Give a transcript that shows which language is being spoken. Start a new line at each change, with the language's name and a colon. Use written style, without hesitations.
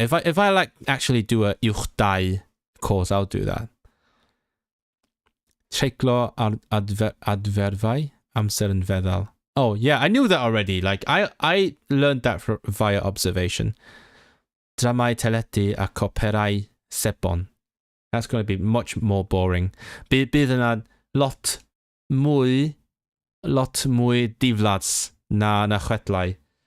English: If I like actually do a uwch 2 course, I'll do that.
Welsh: Treiglo adferfau amser yn feddal.
English: Oh yeah, I knew that already. Like I learned that via observation.
Welsh: Dramau teledu a coperau sebon.
English: That's going to be much more boring.
Welsh: Bydd yna lot mwy diflads na chwedlau.